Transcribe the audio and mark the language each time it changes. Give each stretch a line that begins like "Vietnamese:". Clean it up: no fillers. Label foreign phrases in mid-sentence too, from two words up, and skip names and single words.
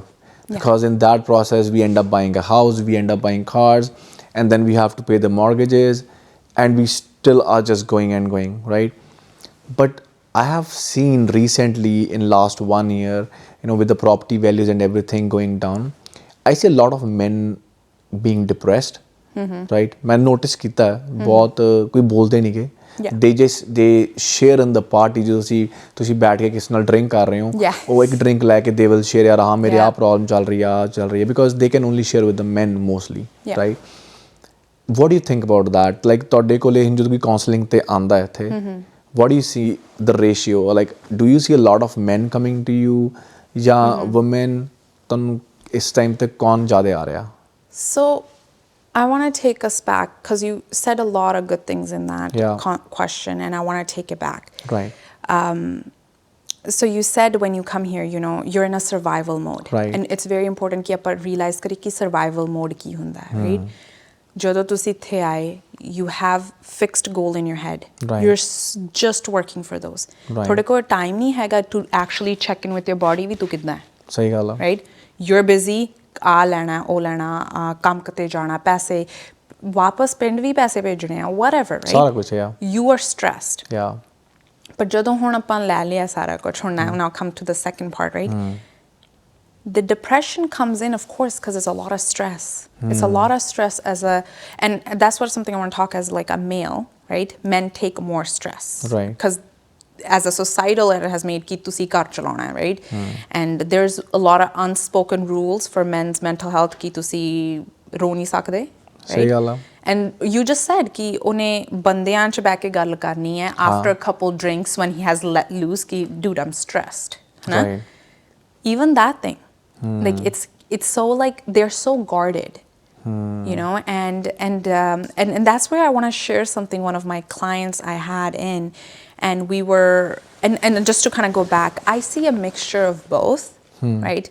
English: Because in that process, we end up buying a house, we end up buying cars, and then we have to pay the mortgages, and we still are just going and going, right? But I have seen recently in last 1 year, with the property values and everything going down, I see a lot of men being depressed, right? I noticed that
Hindi: बहुत कोई बोलते नहीं के
English: they share in the party
Punjabi: ਜੋ ਤੁਸੀ ਬੈਠ ਕੇ ਕਿਸੀ ਨਾਲ drink ਕਰ ਰਹੇ ਹੋ ਵੋ ਏਕ drink ਲੇਕੇ
English: they will share
Punjabi: ਯਾਰ ਹਾਂ ਮੇਰੀ ਆ problem ਚਲ ਰਹੀ ਹੈ
English: because they can only share with the men mostly, right? What do you think about that? Like
Punjabi: ਤੁਹਾਡੇ ਕੋਲੇ ਜੋ ਕੋਈ counseling ਤੇ ਆਂਦਾ ਹੈ ਇੱਥੇ,
English: what do you see the ratio? Like do you see a lot of men coming to you ਜਾਂ women?
Punjabi: ਤੁਹਾਨੂੰ ਇਸ time ਤੇ ਕੌਣ ਜ਼ਿਆਦਾ ਆ ਰਿਹਾ?
English: So I want to take us back because you said a lot of good things in that question, and I want to take it back. Right. So you said when you come here, you're in a survival mode. Right. And it's very important
Punjabi: ਕਿ ਆਪਾਂ
English: realize
Punjabi: ਕਰੇਂ ਕਿ
English: survival mode
Punjabi: ਕੀ ਹੁੰਦਾ ਹੈ,
English: right?
Punjabi: ਜਦੋਂ ਤੁਸੀਂ ਇੱਥੇ ਆਏ,
English: you have fixed goal in your head. Right. You're just working for those.
Punjabi: ਤੁਹਾਡੇ ਕੋਲ time ਨਹੀਂ ਹੈਗਾ
English: to actually check in with your body
Punjabi: ਵੀ ਤੂੰ ਕਿੱਦਾਂ ਹੈ. ਸਹੀ ਗੱਲ ਹੈ.
English: Right? You're busy.
Punjabi: ਆ ਲੈਣਾ ਉਹ ਲੈਣਾ ਕੰਮ ਕਿਤੇ ਜਾਣਾ ਪੈਸੇ ਵਾਪਸ ਪਿੰਡ ਵੀ ਪੈਸੇ ਭੇਜਣੇ ਆ
English: whatever, right?
Punjabi: ਸਾਰਾ ਕੁਝ
English: you are stressed.
Punjabi: ਪਰ ਜਦੋਂ ਹੁਣ ਆਪਾਂ ਲੈ ਲਿਆ ਸਾਰਾ ਕੁਝ ਹੁਣ
English: now come to the second part, right? The depression comes in, of course, because it's a lot of stress. It's a lot of stress and that's something I want to talk as like a male, right? Men take more stress, right? Because as a societal, it has made
Punjabi: ਕਿ ਤੁਸੀ ਕਰ ਚਲੋਨਾ,
English: right? And there's a lot of unspoken rules for men's mental health
Punjabi: ਕਿ ਤੁਸੀ ਰੋ ਨਹੀਂ ਸਕਦੇ,
English: right? And you just said
Punjabi: ਕਿ ਉਨ੍ਹੇ ਬੰਦਿਆਂ ਚ ਬਹਿ ਕੇ ਗੱਲ ਕਰਨੀ ਹੈ
English: after a couple drinks when he has let loose ki dude I'm stressed, right? Even that thing, like it's so like they're so guarded. And that's where I want to share something one of my clients I had in, and we were and just to kind of go back, I see a mixture of both, right?